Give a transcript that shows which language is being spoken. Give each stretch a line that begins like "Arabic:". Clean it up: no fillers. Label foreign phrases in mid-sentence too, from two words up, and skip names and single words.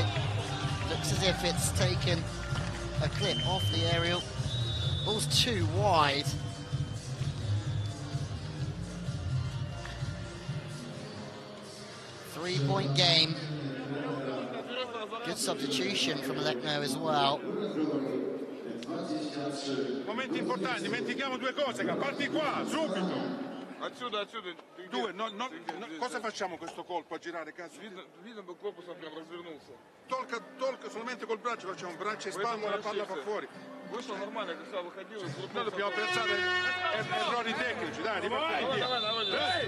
English: Looks as if it's taken a clip off the aerial. Ball's too wide. Three-point game. Good substitution from Alekno as well.
Italian: Momenti importanti, dimentichiamo due cose, parti qua, subito.
Russian: Отсюда.
Italian: Due, cosa facciamo questo colpo a girare, cazzo?
Russian: Видно, корпусом прям развернулся.
Italian: Tolca solamente col braccio, facciamo braccia e spalla, la palla fa fuori.
Russian: Вышло нормально, как сам выходил.
Italian: Noi dobbiamo pensare errori tecnici, dai, ripartiamo.
Russian: Давай.